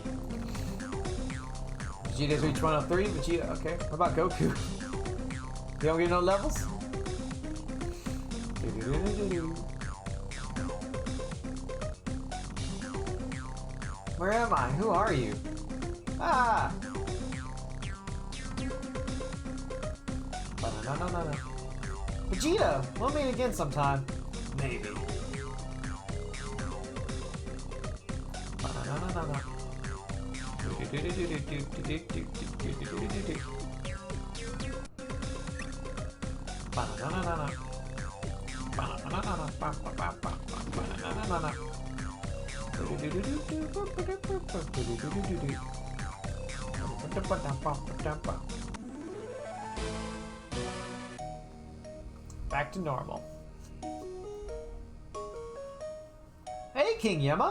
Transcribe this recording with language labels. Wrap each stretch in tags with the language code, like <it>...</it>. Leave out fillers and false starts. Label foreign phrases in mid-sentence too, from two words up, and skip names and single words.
<en>Vegeta's reached 103. Vegeta, okay. What about Goku? You don't get no levels? Where am I? Who are you? Ah! Ba-na-na-na-na-na. Vegeta! We'll meet again sometime. Maybe. Ba-na-na-na-na-na. Ba-na-na-na-na-na. Ba-na-na-na-na-na. Back to normal. Hey, King Yama!</en>